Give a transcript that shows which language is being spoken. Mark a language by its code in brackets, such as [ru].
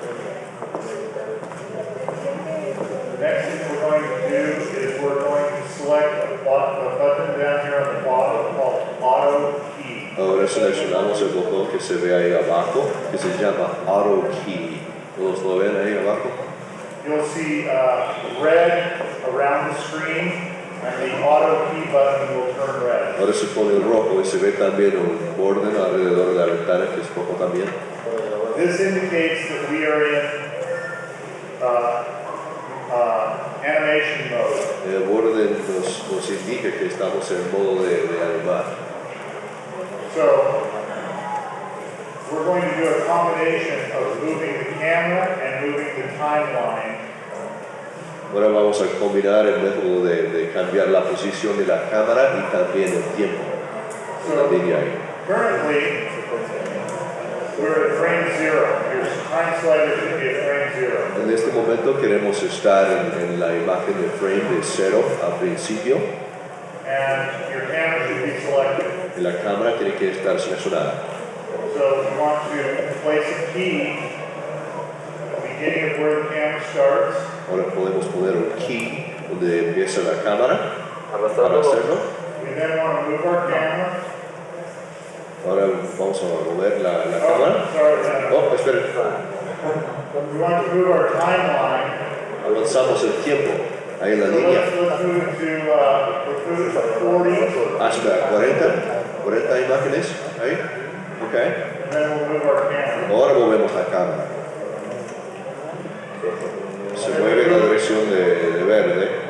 [en] The next thing we're going to do is we're going to select a button down here on the bottom called Auto Key. [es] Ahora seleccionamos el botón que se ve ahí abajo, que se llama Auto Key. ¿Todos lo ven ahí abajo? [en] You'll see red around the screen, and the Auto Key button will turn red. [es] Ahora se pone rojo y se ve también un orden alrededor de la ventana que es rojo también. [en] This indicates that we are in animation mode. [es] El orden nos indica que estamos en modo de animar. [en] So we're going to do a combination of moving the camera and moving the timeline. [es] Ahora vamos a combinar el método de cambiar la posición de la cámara y también el tiempo. La línea ahí. [en] Currently, we're at frame 0. Your time slider should be at frame 0. [es] En este momento queremos estar en la imagen de frame de 0 al principio [en] And your camera should be selected. [es] y la cámara tiene que estar seleccionada. [en] So we want to place a key at the beginning of where the camera starts. [es] Ahora podemos poner un key donde empieza la cámara para Arrastrarlo. hacerlo. [en] We then want to move our camera. [es] Ahora vamos a mover la cámara. [en] Oh, sorry. [es] Oh, esperen. [en] We want to move our timeline. [es] Avanzamos el tiempo ahí en la [en] So [es] línea. [en] let's move it to 40. [es] Hasta 40 imágenes ahí. Ok. [en] And then we'll move our camera. [es] Ahora movemos la cámara. Se mueve en la dirección de verde.